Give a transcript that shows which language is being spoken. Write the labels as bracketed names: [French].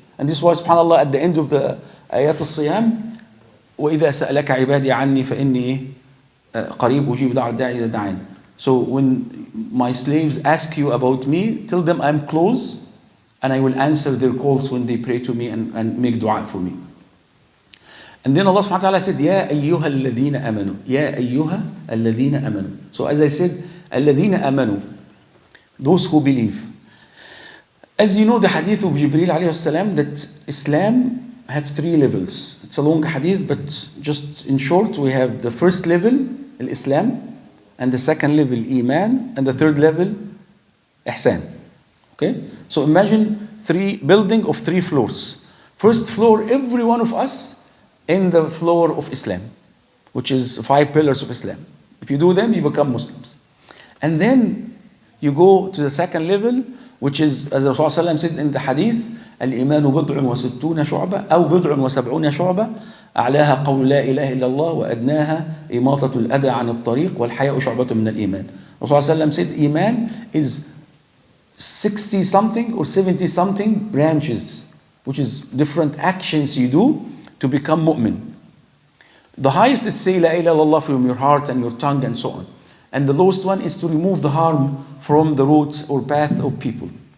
[English] And this was subhanAllah at the end of the ayat al-siyam, [Arabic] وَإِذَا سَأَلَكَ عِبَادِي عَنِّي فَإِنِّي قَرِيبُ أُجِيبُ دَعْوَةَ الدَّاعِ إِذَا دَعَانِ. [English] So when my slaves ask you about me, tell them I'm close and I will answer their calls when they pray to me and make dua for me. And then Allah subhanahu wa ta'ala said, [Arabic] يَا أَيُّهَا الَّذِينَ آمَنُوا, يَا أَيُّهَا الَّذِينَ آمَنُوا. [English] So as I said, [Arabic] الَّذِينَ آمَنُوا, [English] those who believe. As you know, the hadith of Jibreel alayhi salam, that Islam have three levels. It's a long hadith, but just in short, we have the first level, Islam, and the second level, Iman, and the third level, Ihsan. Okay? So imagine building of 3 floors. First floor, every one of us in the floor of Islam, which is 5 pillars of Islam. If you do them, you become Muslims. And then you go to the second level, which is, as Rasulullah said in the hadith, [Arabic] الإيمان بضع وستون شعبة أو بضع وسبعون شعبة أعلاها قول لا إله إلا الله وأدناها إماطة الأذى عن الطريق والحياء شعبة من الإيمان. [English] Rasulullah said Iman is 60 something or 70 something branches, which is different actions you do to become mu'min. The highest is say La ilaha illallah from your heart and your tongue and so on. And the lowest one is to remove the harm from the roads or path of people.